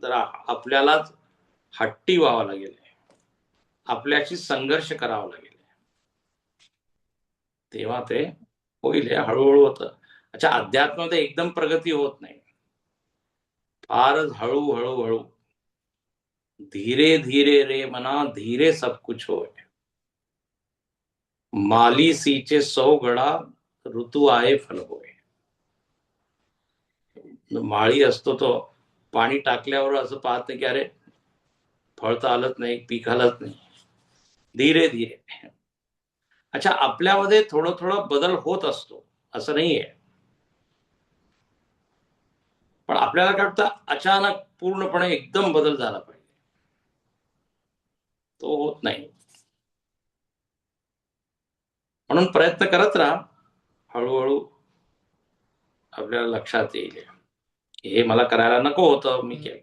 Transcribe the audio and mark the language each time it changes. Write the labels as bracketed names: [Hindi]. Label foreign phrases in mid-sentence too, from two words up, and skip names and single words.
[Marathi] जरा आपल्यालाच हट्टी व्हावं लागेल, आपल्याशी संघर्ष करावा लागेल. तेव्हा ते होईल. हे हळूहळू होतं. अच्छा, अध्यात्मामध्ये एकदम प्रगती होत नाही, फारच हळूहळू हळू. [Hindi] धीरे धीरे रे मना, धीरे सब कुछ होय. माली सीचे 100 गडा, ऋतू आहे फल होय. [Marathi] माळी असतो तो पाणी टाकल्यावर असं पाहत नाही की अरे फळ तर आलंच नाही, पीक आलंच नाही. [Hindi] धीरे धीरे. [Marathi] अच्छा, आपल्यामध्ये थोडं थोडं बदल होत असतो, असं नाहीये. पण आपल्याला काय वाटतं अचानक पूर्णपणे एकदम बदल झाला पाहिजे, तो होत नाही. म्हणून प्रयत्न करत राहा, हळूहळू आपल्याला लक्षात येईल हे मला करायला नको होतं, मी केलं.